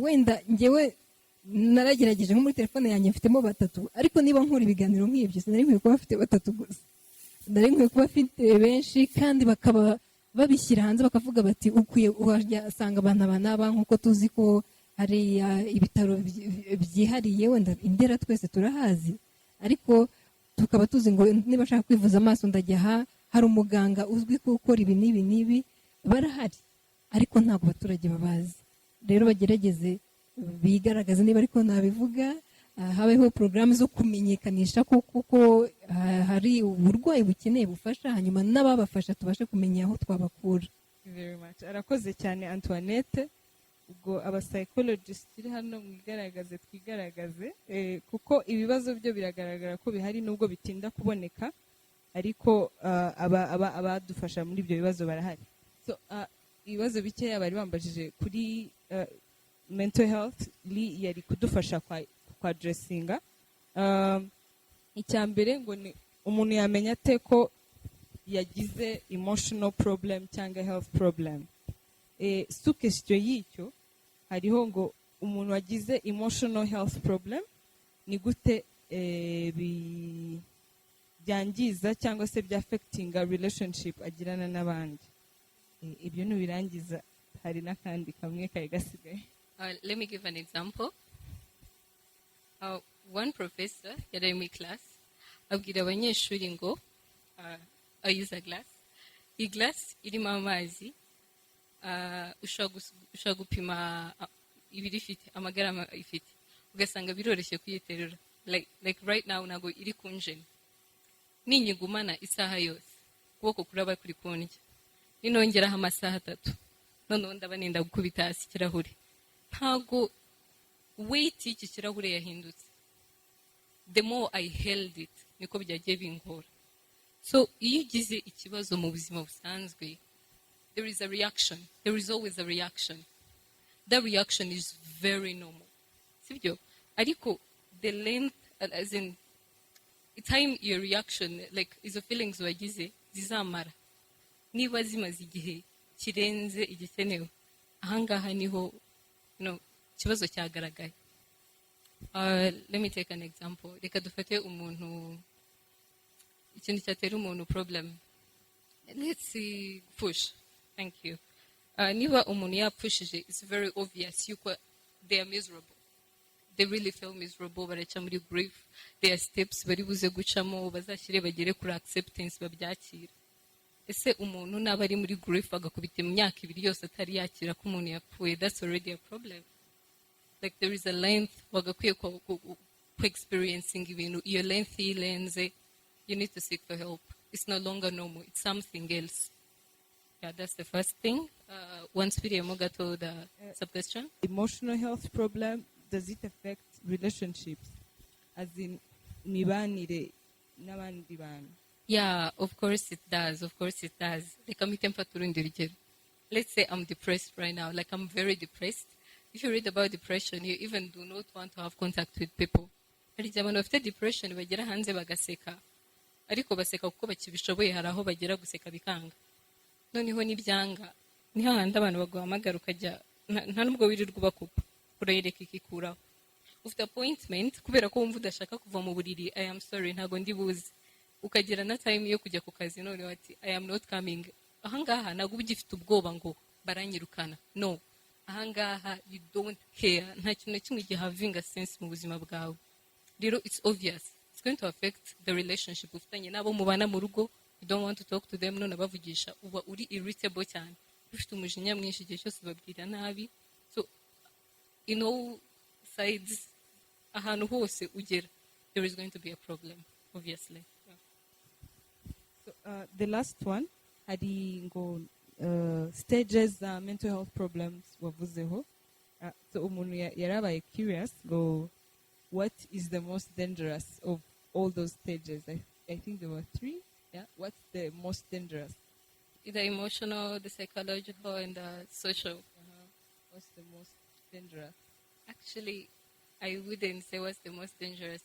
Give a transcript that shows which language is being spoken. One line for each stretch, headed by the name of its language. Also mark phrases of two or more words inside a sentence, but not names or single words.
Kinyarwanda: Wenda njyewe naragerageje nko muri telefone yanjye mfitemo 3, ariko niba nkora ibiganiro nk'ibyo sinari nkwiye kuba afite 3 gusa, nari nkwiye kuba afite benshi, kandi bakaba babishyira hanze bakavuga bati ukwiye uhasanga abantu aba nk'uko tuzi ko hari ibitaro byihariye, wenda Indera twese turahazi, ariko tukaba tuzi ngo niba ashaka kwivuza amaso ndajya aha, hari umuganga uzwi ko ukora ibi n'ibi n'ibi, barahari, ariko ntabwo abaturage babazi. Rero bagerageze bigaragaza, niba ariko nabivuga, habeho porogaramu zo kumenyekanisha kuko hari uburwayi bukeneye bufasha, hanyuma n'ababafasha tubashe kumenya aho twabakura.
English: Very much.
Kinyarwanda: Arakoze cyane Antoinette. Ubwo abapsychologist turi hano mwigaragaze twigaragaze, kuko ibibazo byo biragaragara ko bihari nubwo bitinda kuboneka, ariko abadufasha muri ibyo bibazo barahari. So ibibazo bikeya bari bambajije kuri
English: mental health,
Kinyarwanda: yari kudufasha kwa dressinga. Icyambere ngo ni umuntu yamenya ate ko yagize
English: emotional problem
Kinyarwanda: cyangwa
English: health problem.
Kinyarwanda: Sukesityo y'icyo hariho ngo umuntu wagize
English: emotional health problem
Kinyarwanda: ni gute byangiza cyangwa se byafectinga relationship agirana n'abandi. Ibyo nubirangiza hari n'akandi kamwe kari gasigaye.
English: Let me give an example. One professor
Kinyarwanda: yari muri class abwira abanyeshuri ngo
English: I use a glass.
Kinyarwanda: Iyi glass irimo amazi, ushobora gupima ibiri ifite, amagarama ifite, ugasanga biroroshye kuyiterura.
English: Like right now
Kinyarwanda: ntabwo iri kunjena. Ninyigumana isaha yose, ukuboko kuraba kuri kundya. Ninongeraho amasaha 3, noneho ndaba nenda gukubita hasi ikirahure. Ntabwo weight y'iki kirahure yahindutse.
English: The more I held it,
Kinyarwanda: niko byagiye bingora. So iyo ugize ikibazo mu buzima busanzwe,
English: there is a reaction. There is always a reaction. That reaction is very normal.
Kinyarwanda: Sibyo? Ariko
English: the length, as in time your reaction, like
Kinyarwanda: izo feelings wagize zizamara. Niba zimaze igihe kirenze igikenewe, ahangaha niho ikibazo cyagaragaye.
English: Let me take an example.
Kinyarwanda: Reka dufate umuntu, ikintu cyatera umuntu problem.
English: Let's see, push. Thank you.
Kinyarwanda: Niba umuntu yapushije,
English: it's very obvious yuko they are miserable. They really feel miserable,
Kinyarwanda: baraca muri grief.
English: There are steps
Kinyarwanda: bari buze gucamo, bazashyire bagere kuri acceptance babyakira. Ese umuntu naba ari muri grief agakubita imyaka 2 yose atari yakira ko umuntu yapfuye,
English: that's already a problem. Like there is a length
Kinyarwanda: wagakwiye ku experiencing ibintu, iyo length ilenze,
English: you need to seek for help. It's no longer normal, it's something else. Yeah, that's the first thing. Once we got to the sub-question. Emotional health problem, does it affect relationships? As in,
Kinyarwanda: mibanire n'abandi bantu?
English: Yeah, of course it does. Of course it does. Like let's say I'm depressed right now. Like I'm very depressed. If you read about depression, you even do not want to have contact with people.
Kinyarwanda: Hari abantu bafite depression bagera hanze bagaseka. Ariko baseka kuko bakibishoboye, hari aho bagera guseka bikanga. Noneho nibyanga, niho handi abantu baguhamagara ukajya nta nubwo wirirwa ubakupa, urayereka ikikuraho. Ufite appointment kubera ko wumva udashaka kuva mu buriri,
English: I am sorry
Kinyarwanda: ntago ndi buzi. Ukagira na time yo kujya ku kazi, none wati
English: I am not coming.
Kinyarwanda: Ahangaha ntago ugifite ubwoba ngo baranyirukana.
English: No. Ahangaha you don't care.
Kinyarwanda: Nta kintu na kimwe gihavinga sense mu buzima bwawe.
English: Rero it's obvious. It's going to affect the relationship
Kinyarwanda: ufitanye nabo mubana mu rugo.
English: You don't want to talk to them,
Kinyarwanda: none abavugisha uba uri irritable cyane. rufite umujinya mwinshi igihe cyose babwira nabi.
English: So in all sides,
Kinyarwanda: ahantu hose ugera,
English: there is going to be a problem, obviously. So, the last one,
Kinyarwanda: hari ngo stages
English: mental health problems
Kinyarwanda: wavuzeho.
English: So
Kinyarwanda: umuntu yarabaye
English: curious go, what is the most dangerous of all those stages? I think there were 3. Yeah, what's the most dangerous? The emotional, the psychological, and the social. What's the most dangerous? Actually, I wouldn't say what's the most dangerous.